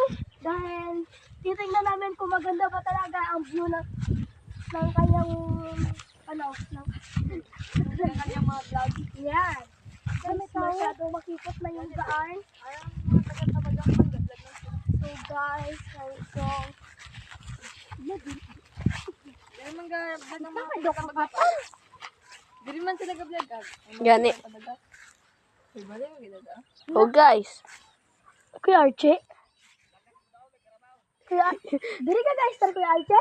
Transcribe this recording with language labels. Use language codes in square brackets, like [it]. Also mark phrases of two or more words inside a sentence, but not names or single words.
[tl] Dahil, titingnan namin kung maganda ba talaga ang view ng kanyang, ng kanyang mga vlog. Yan. Guys, masyado makikot na yung daan. So, guys, so, [hil] Diri man sila ga-vlog. Gani. Oh guys. Kuya Archie? Diri ka ga-star, Kuya Archie?